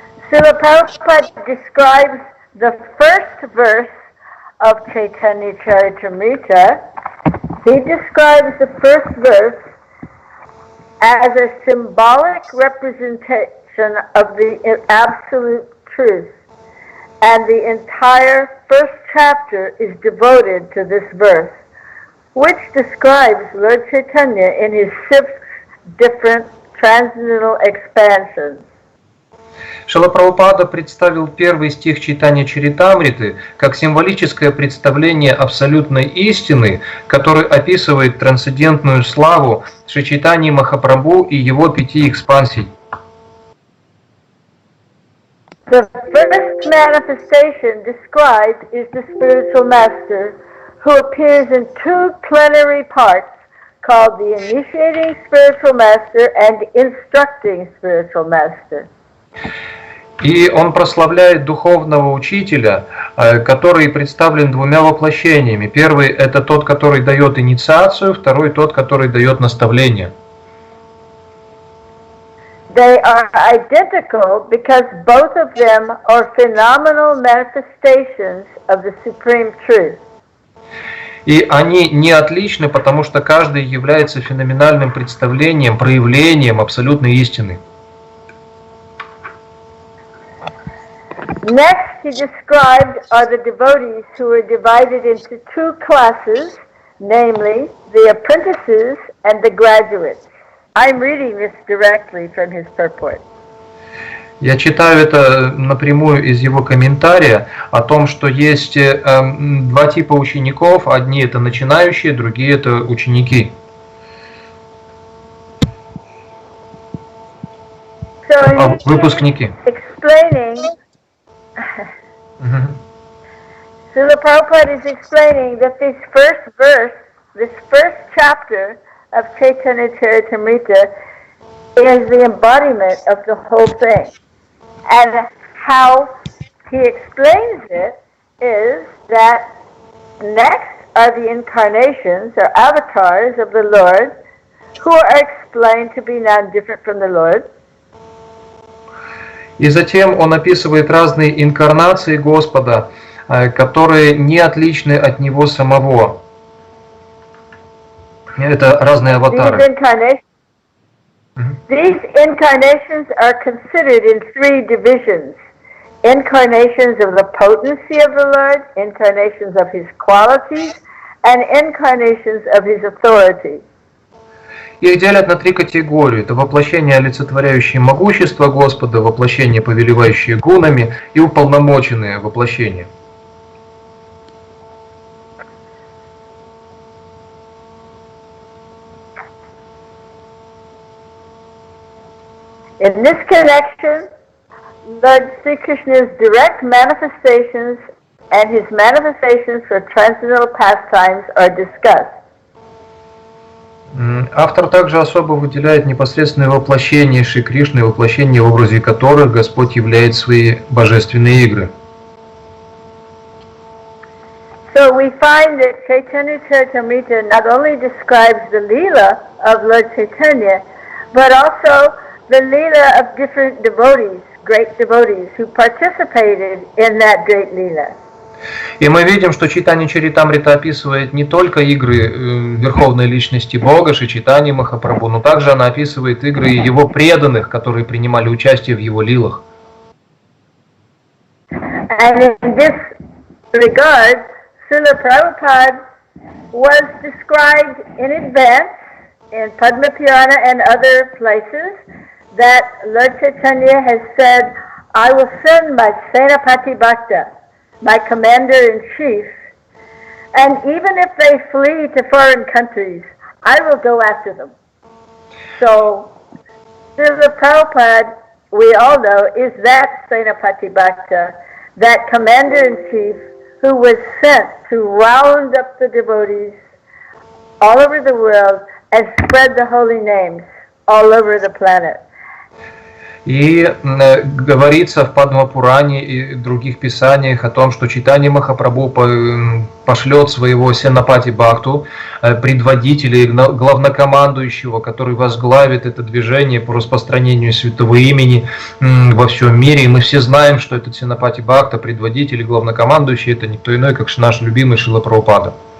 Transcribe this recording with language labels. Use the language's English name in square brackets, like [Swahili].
[English] Srila Prabhupada describes the first verse of Chайтанья-чаритамрите. He describes the first verse as a symbolic representation of the absolute truth. And the entire first chapter is devoted to this verse, which describes Lord Chaitanya in his 6 different transcendental expansions. [Russian] Шрила Прабхупада представил первый стих Чайтанья-чаритамриты как символическое представление абсолютной истины, который описывает трансцендентную славу Шри Чайтаньи Махапрабху и его 5 экспансий. [English] The first manifestation described is the spiritual master, who appears in 2 plenary parts called the initiating spiritual master and instructing spiritual master. [Russian] И он прославляет духовного учителя, который представлен 2 воплощениями. Первый – это тот, который дает инициацию, второй – тот, который дает наставление. [English] They are identical because both of them are phenomenal manifestations of the supreme truth. [Russian] И они не отличны, потому что каждый является феноменальным представлением, проявлением абсолютной истины. [English] Next, he described are the devotees who are divided into 2 classes, namely the apprentices and the graduates. I'm reading this directly from his purport. [Russian] Я читаю это напрямую из его комментария о том, что есть 2 типа учеников. Одни это начинающие, другие это ученики. [English] So [Russian] Выпускники. [English] Explaining, Srila Prabhupada is explaining that this first verse, this first chapter of Chайтanья-чаритамрите is the embodiment of the whole thing. And how he explains it is that next are the incarnations or avatars of the Lord, who are explained to be non-different from the Lord. [Russian] И затем он описывает разные инкарнации Господа, которые не отличны от Него самого. Это разные аватары. [English] These incarnations are considered in 3 divisions. Incarnations of the potency of the Lord, incarnations of His qualities, and incarnations of His authority. [Russian] Их делят на 3 категории. Это воплощение, олицетворяющее могущество Господа, воплощение, повелевающее гунами, и уполномоченные воплощения. [English] In this connection, Lord Sri Krishna's direct manifestations and his manifestations for transcendental pastimes are discussed. [Russian] Автор также особо выделяет непосредственное воплощение Шри Кришны, воплощение, в образе которых Господь являет свои божественные игры. [English] So we find that Chайтанья-чаритамрите not only describes the Leela of Lord Chaitanya, but also the Leela of different devotees, great devotees, who participated in that great Leela. [Russian] И мы видим, что Чайтанья-чаритамрита описывает не только игры Верховной Личности Бога, Шри Чайтаньи Махапрабху, но также она описывает игры Его преданных, которые принимали участие в Его лилах. [English] And in this regard, Srila Prabhupada was described in advance in Padma Purana and other places that Lord Chaitanya has said, I will send my Senapati Bhakta, my commander-in-chief, and even if they flee to foreign countries, I will go after them. So, Srila Prabhupada, we all know, is that Senapati Bhakta, that commander-in-chief who was sent to round up the devotees all over the world and spread the holy names all over the planet. [Russian] И говорится в Падма-пуране и других писаниях о том, что Чайтанья Махапрабху пошлет своего Сенапати Бхакту, предводителя и главнокомандующего, который возглавит это движение по распространению святого имени во всем мире. И мы все знаем, что этот Сенапати Бхакта, предводитель и главнокомандующий, это никто иной, как наш любимый Шрила Прабхупада.